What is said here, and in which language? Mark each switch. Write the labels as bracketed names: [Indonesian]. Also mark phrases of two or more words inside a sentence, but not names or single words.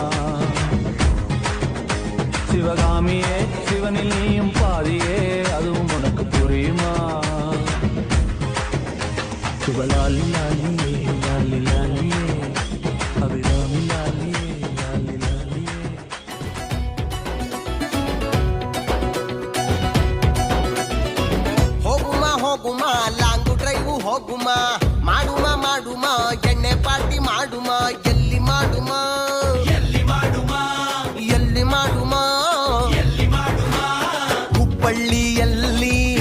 [Tamil] சிவகாமியே சிவனில் நீயும் பாதியே, அதுவும் உனக்கு புரியுமா? சுபலாலி லாலியே லாலி லாலியே அபிராமி லாலியே லாலி லாலியே. [Kannada] ಹೋಗುಮ [English] long drive [Kannada] ಹೋಗುಮ, ಮಾಡುಮ ಮಾಡುಮ ಎಣ್ಣೆ ಪಾರ್ಟಿ ಮಾಡುಮ, ಎಲ್ಲಿ ಮಾಡುಮ ಎಲ್ಲಿ ಮಾಡುಮ ಎಲ್ಲಿ ಮಾಡುಮ ಎಲ್ಲಿ ಮಾಡುಮ, ಹುಬ್ಬಳ್ಳಿಯಲ್ಲಿ